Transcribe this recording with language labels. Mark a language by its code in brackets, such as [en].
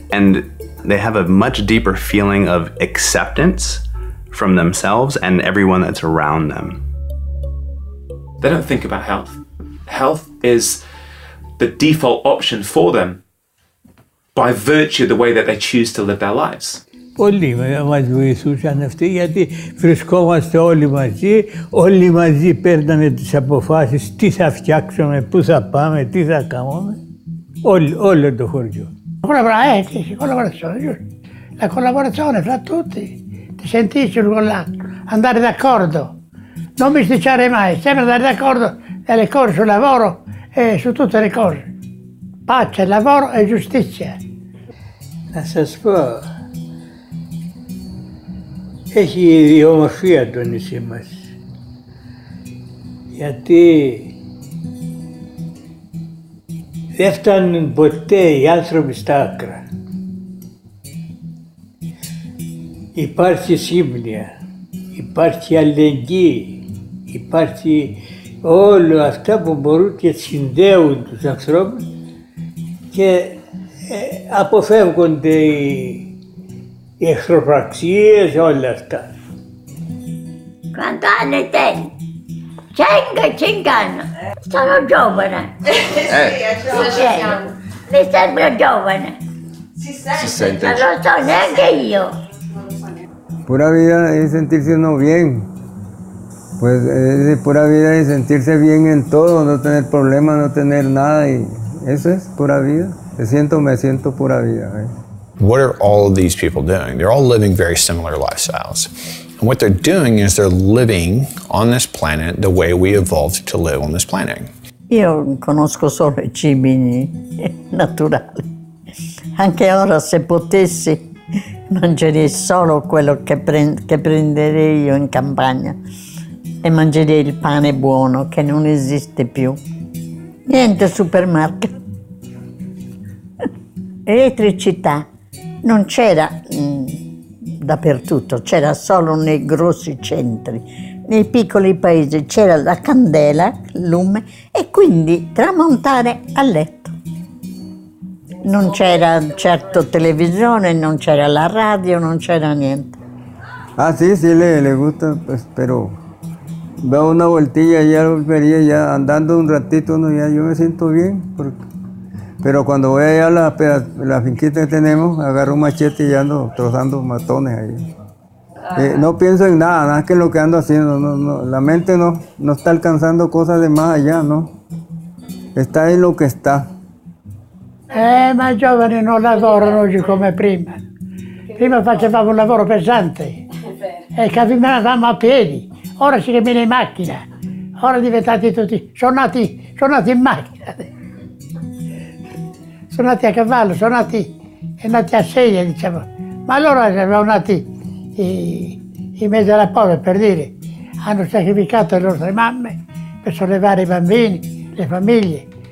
[en] And they have a much deeper feeling of acceptance from themselves and everyone that's around them. They don't think about health. Health is the default option for them by virtue of the way that they choose to live their lives. [el] Όλοι μας βοηθούσαν αυτοί γιατί βρισκόμαστε όλοι μαζί παίρναμε τις αποφάσεις τι θα φτιάξουμε, πού θα πάμε, τι θα κάνουμε, όλο το χωριό. [it] Sì, collaborazione, la collaborazione fra tutti, ti sentisci con l'altro, andare d'accordo, non bisticciare mai, sempre andare d'accordo nelle cose sul lavoro e su tutte le cose. Pace, lavoro e giustizia. [el] Να σας πω, έχει η ομορφία το νησί μας, γιατί δεν φτάνουν ποτέ οι άνθρωποι στα άκρα. Υπάρχει σύμπνοια, υπάρχει αλληλεγγύη, υπάρχει όλα αυτά που μπορούν και συνδέουν τους ανθρώπους και αποφεύγονται οι εχθροπραξίες, όλα αυτά. [it] Quanti anni tieni? 5 anni. Sono giovane. Mi sembra giovane. Si sente. Non lo so neanche io. [es] Pura vida es sentirse uno bien. Pues es pura vida es sentirse bien en todo, no tener problemas, no tener nada. Y eso es pura vida. Me siento pura vida. [en] What are all of these people doing? They're all living very similar lifestyles. And what they're doing is they're living on this planet the way we evolved to live on this planet. [it] Io conosco solo i cibi naturali. Anche ora, se potessi, mangerei solo quello che prenderei io in campagna e mangerei il pane buono che non esiste più. Niente supermarket. Elettricità non c'era dappertutto, c'era solo nei grossi centri. Nei piccoli paesi c'era la candela, il lume e quindi tramontare a letto. Non c'era certo televisione, non c'era la radio, non c'era niente. [es] Ah, sí, le gusta, pues, pero veo una vueltilla y ya volvería, ya andando un ratito, no, ya yo me siento bien. Pero cuando voy allá a la finquita que tenemos, agarro un machete y ando trozando matones ahí. No pienso en nada, nada que lo que ando haciendo, la mente no está alcanzando cosas de más allá, ¿no? Está en lo que está. [it] Ma i giovani non lavorano oggi come prima. Prima facevamo un lavoro pesante e camminavamo a piedi, ora si cammina in macchina, ora diventati tutti, sono nati in macchina, sono nati a cavallo, sono nati a sedia, diciamo, ma allora erano nati in mezzo alla povera, per dire, hanno sacrificato le nostre mamme per sollevare i bambini, le famiglie.